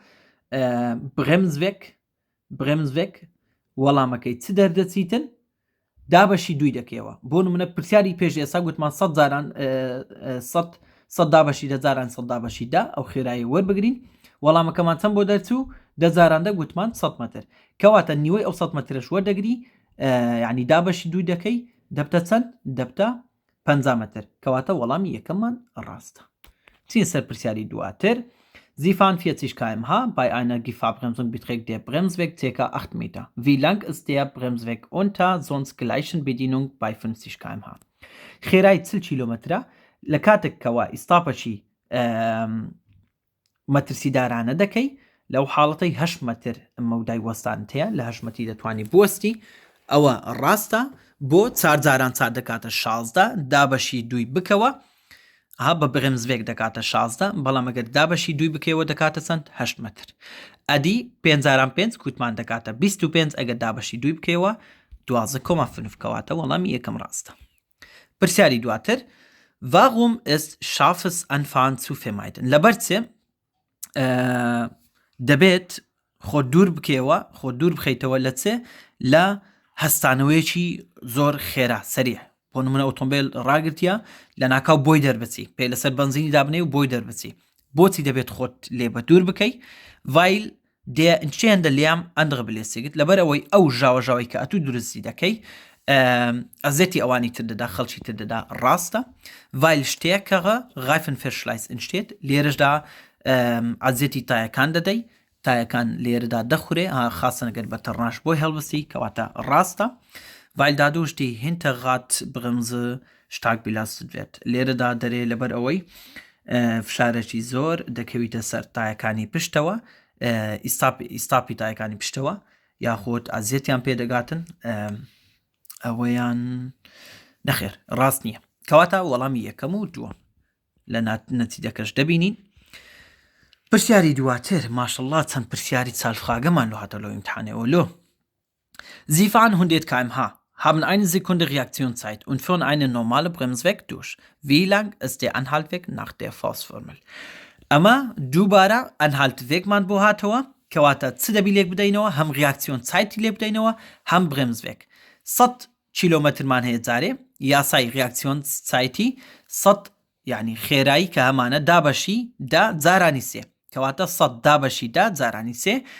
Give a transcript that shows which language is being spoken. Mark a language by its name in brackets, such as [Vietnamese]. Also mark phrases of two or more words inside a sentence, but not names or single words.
[Central Kurdish] برێمزڤێک وەڵامەکەی چ دەردەچیتن دابەشی دوی دەکەیەوە بۆ نمونە پرسیاری پێش ئێستا گوتمان 100 جاران 100 دابەشی دەجاران 100 دابەشیدا ئەو خێرایی وەربگرین وەڵامەکەمان چەند بۆ دەرچوو دەجاراندا گوتمان 100 متر کەواتە نیوەی ئەو 100 مترش وەردەگری یعنی دابەشی دوی دەکەی دەبتە چەند دەبتە 50 متر کەواتە وەڵامی یەکەممان ڕاستە. چین سەر پرسیاری دواتر [German] Sie fahren 40 km/h. Bei einer Gefahrbremsung beträgt der Bremsweg ca. 8 Meter. Wie lang ist der Bremsweg unter sonst gleichen Bedienung bei 50 km/h? [Central Kurdish] خێرای 40 کیلومترە لە کاتێک کەوا ئیستاپەشی مەترسیدارانە دەکەی لەو حاڵەتەی 8 متر مەودای وەستانت هەیە لە 8 مەتی دەتوانی بوەستی ئەوە ڕاستە بۆ 4 جاران 4 دەکاتە 16 دابەشی دوی بکەوە ها بە برێمزڤێک دەکاتە 16 بەڵام ئەگەر دابەشی دوی بکەوە دەکاتە چەند 8 متر ئەدی 5 کوتمان دەکاتە 25 ئەگەر دابەشی دوی بکەوە 12.5 کەواتە وەڵامی یەکەم ڕاستە. پرسیاری دواتر [German] Warum ist scharfes Anfahren zu vermeiden [Central Kurdish] لەبەرچێ دەبێت خۆ دوور بخەیتەوە لە چێ لە هەستانەوەیەکی زۆر خێرا سەریع بۆ نمونە ئۆتۆمبیل ڕاگرتیە لە ناکاو بۆی دەربچی پێی لەسەر بنزینی دابنێ و بۆی دەربچی بۆچی دەبێت خۆت لێ بە دوور بکەی [German] weil der entstehende Lärm andere belästigt [Central Kurdish] لەبەر ئەوەی ئەو ژاوەژاوی کە ئەتوو درستی دەکەی ئەزێتی ئەوانی تر دەدا خەڵکی تر دەدا ڕاستە [German] weil stärkere Reifenverschleiß entsteht [Central Kurdish] لێرەشدا ئازێتی تایەکان دەدەی تایەکان لێرەدا دەخورێ خاصن ئەگەر بە تەڕناش بۆی هەڵبستی کەواتە ڕاستە [German] weil dadurch die Hinterradbremse stark belastet wird [Central Kurdish] لێرەدا دەرێ لەبەر ئەوەی فشارێکی زۆر دەکەویتە سەر تایەکانی پشتەوە ئیستاپی تایەکانی پشتەوە یاخۆت ئازێتیان پێدەگاتن ئەوەیان نەخێر ڕاست نییە کەواتە وەڵامی یەکەم و دووەم لە نەتیجەکەش دەبینین پرسیاری دواتر ماشەڵڵا چەند پرسیاری چالفراgeمان لۆ هاتە لۆ ئیمتحانەوە لۆ [German] Sie fahren 100 km/h, haben eine Sekunde Reaktionszeit und führen eine normale Bremsweg durch. Wie lang ist der Anhaltweg nach der Faustformel? [Central Kurdish] أما دووبارە ئەنهالتوێکمان بۆ هاتەوە کەواتە چ دەبی لێک بدەینەوە هەم ریاکسیۆن چایتی لێ بدەینەوە هەم برێمزوێک 100 کیلۆمەترمان هەیە جارێ یاسای ریاکسیۆن چایتی 100 یعنی خێرایی کە هەمانە دابەشی دا جارانی سێ کەواتە 100 دابەشی دا جارانی سێ